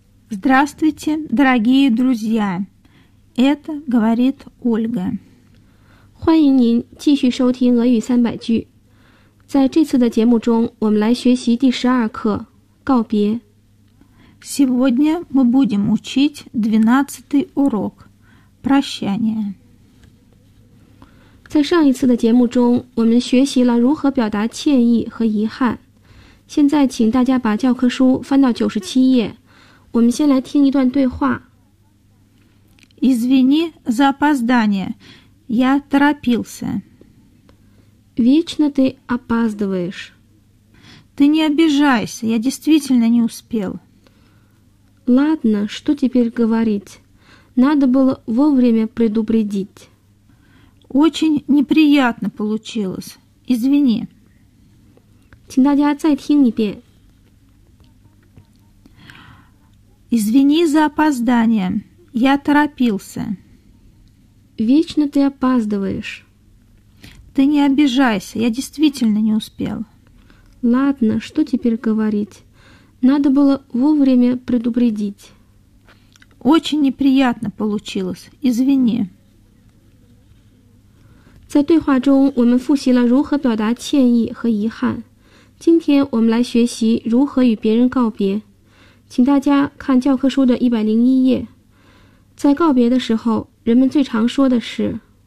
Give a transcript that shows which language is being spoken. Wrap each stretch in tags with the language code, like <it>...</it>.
<ru>Здравствуйте, дорогие друзья. Это говорит Ольга.</ru> <zh>欢迎您继续收听俄语三百句。在这次的节目中，我们来学习第十二课《告别》。</zh> <ru>Сегодня мы будем учить 12-й урок – прощание.</ru> <zh>在上一次的节目中，我们学习了如何表达歉意和遗憾。现在请大家把教科书翻到97页，我们先来听一段对话。</zh> <ru>Извини за опоздание, я торопился. Вечно ты опаздываешь. Ты не обижайся, я действительно не успел. Ладно, что теперь говорить? Надо было вовремя предупредить. Очень неприятно получилось. Извини.</ru> <zh>请大家再听一遍。</zh> <ru>Извини за опоздание, я торопился. Вечно ты опаздываешь. Ты не обижайся, я действительно не успел. Ладно, что теперь говорить? Надо было вовремя предупредить. Очень неприятно получилось, извини.</ru> <zh>在对话中，我们复习了如何表达歉意和遗憾。今天我们来学习如何与别人告别，请大家看教科书的101页。在告别的时候，人们最常说的是</zh>